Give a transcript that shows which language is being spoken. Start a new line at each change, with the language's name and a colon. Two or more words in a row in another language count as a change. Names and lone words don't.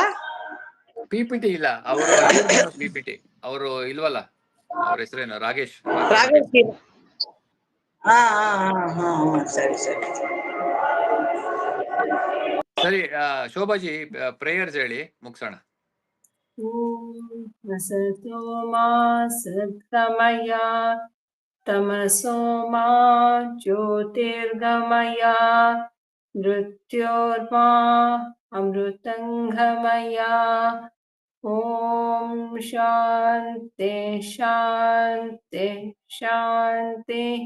Kannada: PPT ಇಲ್ಲ, ಅವರು PPT ಅವರು ಇಲ್ವಲ್ಲ, ಅವ್ರ ಹೆಸರೇನು? ರಾಗೇಶ್. ಸರಿ ಸರಿ ಸರಿ, ಶೋಭಾಜಿ ಪ್ರೇಯರ್ಸ್ ಹೇಳಿ ಮುಗಿಸೋಣ.
Sanskrit: असतो मा सद्गमय तमसो मा ज्योतिर्गमय मृत्योर्मा अमृतङ्गमय। ॐ शान्ति शान्ति शान्तिः।